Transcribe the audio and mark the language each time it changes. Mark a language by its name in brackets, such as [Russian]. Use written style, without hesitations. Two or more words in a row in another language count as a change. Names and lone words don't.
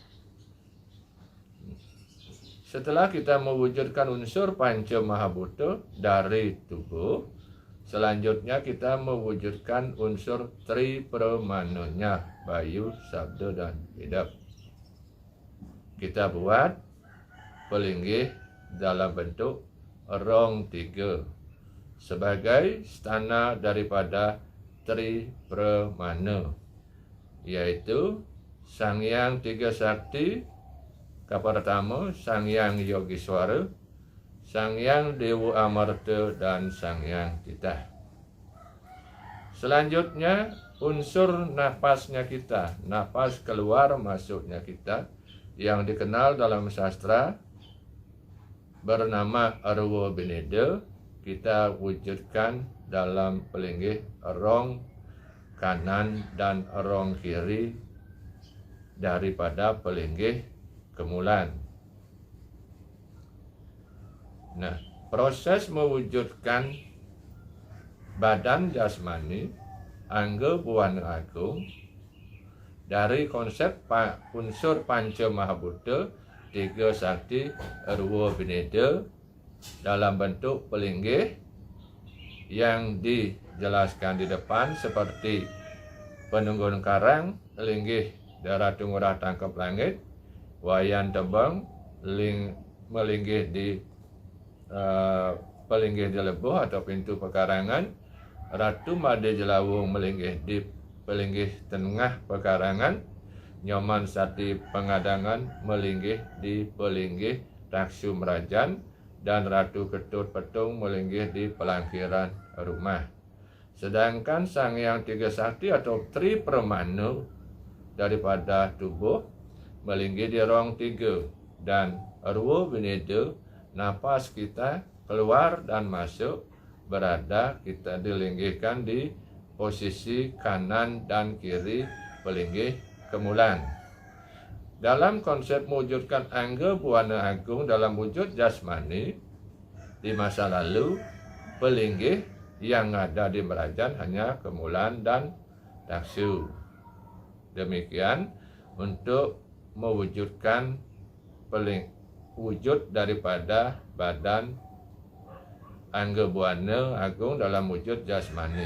[Indonesian] Setelah kita mewujudkan unsur Panca Mahabhuta dari tubuh, selanjutnya kita mewujudkan unsur Tri Pramananya, Bayu, Sabda, dan Hidap. Kita buat pelinggih dalam bentuk rong tiga sebagai stana daripada Tri Pramana, yaitu Sang Hyang Tiga Sakti, pertama Sang Hyang Yogiswara, Sang Hyang Dewa Amarta, dan Sang Hyang Titah. Selanjutnya unsur nafasnya kita, nafas keluar masuknya kita, yang dikenal dalam sastra bernama Arwa Bineda kita wujudkan dalam pelinggih rong kanan dan rong kiri daripada pelinggih kemulan. Nah, proses mewujudkan badan jasmani Angga Buana Agung dari konsep unsur Panca Mahabhuta, tiga sakti Arwa Bineda dalam bentuk pelinggih yang dijelaskan di depan seperti penunggun karang, linggih Ratu Ngurah tangkap langit, wayan tebang, melinggih di pelinggih di lebuh atau pintu pekarangan, Ratu Made Jelawung melinggih di pelinggih tengah pekarangan, Nyoman Sati Pengadangan melinggih di pelinggih Taksu Merajan, dan Ratu Ketut Petung melinggih di pelangkiran rumah. Sedangkan Sang Hyang Tiga Sakti atau Tri Permanu daripada tubuh melinggih di rong tiga, dan Arwa Bineda napas kita keluar dan masuk berada kita dilinggihkan di posisi kanan dan kiri pelinggih kemulan. Dalam konsep mewujudkan Angga Buana Agung dalam wujud jasmani, di masa lalu pelinggih yang ada di Merajan hanya kemulan dan taksu. Demikian untuk mewujudkan wujud daripada badan Angga Buana Agung dalam wujud jasmani.